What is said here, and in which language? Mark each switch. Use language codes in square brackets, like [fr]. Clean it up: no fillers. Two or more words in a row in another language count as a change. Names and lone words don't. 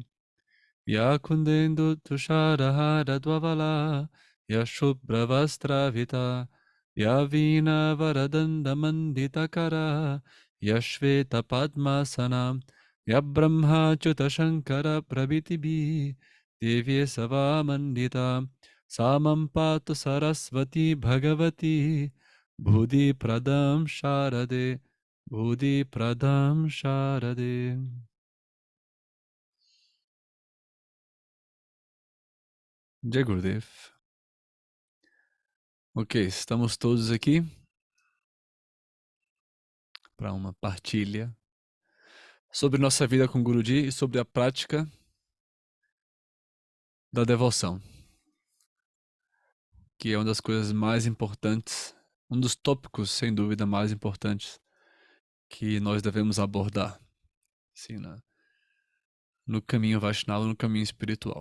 [sa] Yakundendu Tusharahara Dwavala, Yashubhravastravita, Yavina Varadanda Manditakara, Yashveta Padmasana, Yabrahma Chuta Shankara Prabhitibi, Devye Sava Mandita, Samam Patu Sarasvati Bhagavati, Bhudi Pradam Sharade, Bhudi Pradam Sharade. [hi] Jai Gurudev. [pt] Ok, estamos todos aqui para uma partilha sobre nossa vida com Guruji e sobre a prática da devoção, que é uma das coisas mais importantes, um dos tópicos, sem dúvida, mais importantes que nós devemos abordar, assim, no caminho Vaishnava, no caminho espiritual.